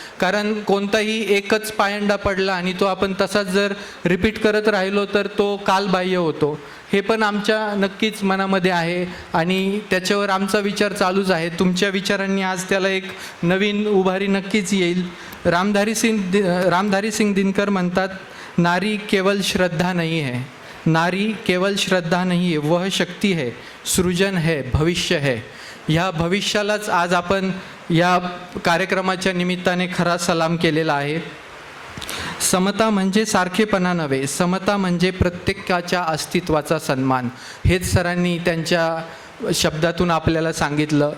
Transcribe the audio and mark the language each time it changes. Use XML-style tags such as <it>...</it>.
<mr>कारण कोणताही एकच पायंडा पडला आणि तो आपण तसाच जर रिपीट करत राहिलो तर तो कालबाह्य होतो. हे पण आमच्या नक्कीच मनामध्ये आहे आणि त्याच्यावर आमचा विचार चालूच आहे. तुमच्या विचारांनी आज त्याला एक नवीन उभारी नक्कीच येईल. रामधारी सिंग दिनकर म्हणतात,</mr> <hi>नारी केवल श्रद्धा नहीं है, नारी केवल श्रद्धा नहीं है, वह शक्ति है, सृजन है, भविष्य है.</hi> <mr>ह्या भविष्यालाच आज आपण या कार्यक्रमाच्या निमित्ताने खरा सलाम केलेला आहे. समता म्हणजे सारखेपणा नव्हे, समता म्हणजे प्रत्येकाच्या अस्तित्वाचा सन्मान. हेच सरांनी त्यांच्या शब्दातून आपल्याला सांगितलं.</mr>